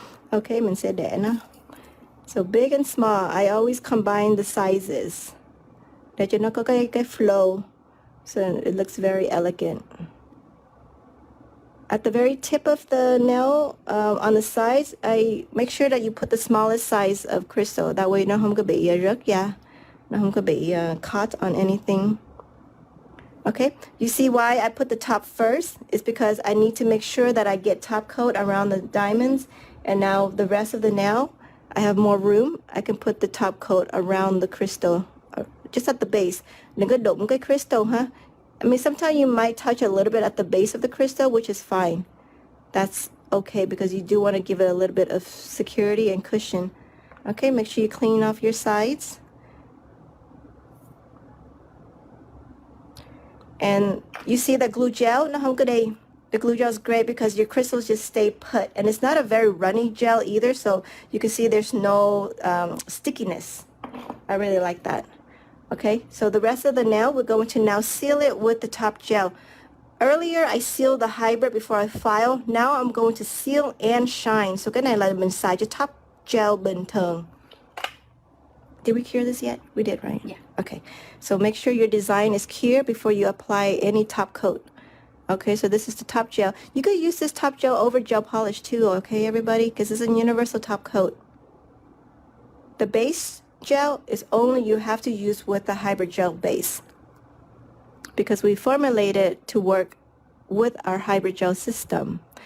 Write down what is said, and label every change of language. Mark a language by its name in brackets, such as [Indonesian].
[English] Okay, [Vietnamese] mình sẽ để nó. [English] So big and small, I always combine the sizes [Vietnamese] để cho nó có cái [English] flow, so it looks very elegant. At the very tip of the nail, on the sides, I make sure that you put the smallest size of crystal. That way [Vietnamese] nó không có bị [English] rớt ra, nó không có bị caught on anything. Okay, you see why I put the top first? It's because I need to make sure that I get top coat around the diamonds, and now the rest of the nail, I have more room. I can put the top coat around the crystal, just at the base. [Vietnamese] Đừng có đụng cái crystal, huh? [English] I mean, sometimes you might touch a little bit at the base of the crystal, which is fine. That's okay because you do want to give it a little bit of security and cushion. Okay, make sure you clean off your sides. And you see the glue gel? The glue gel is great because your crystals just stay put. And it's not a very runny gel either, so you can see there's no stickiness. I really like that. Okay, so the rest of the nail, we're going to now seal it with the top gel. Earlier, I sealed the hybrid before I file. Now I'm going to seal and shine. [Vietnamese] So cái này là mình xài cho top gel bình thường. [English] Did we cure this yet? We did, right? Yeah. Okay, so make sure your design is clear before you apply any top coat. Okay, so this is the top gel. You could use this top gel over gel polish too, okay, everybody? Because it's a universal top coat. The base gel is only you have to use with the hybrid gel base because we formulated to work with our hybrid gel system.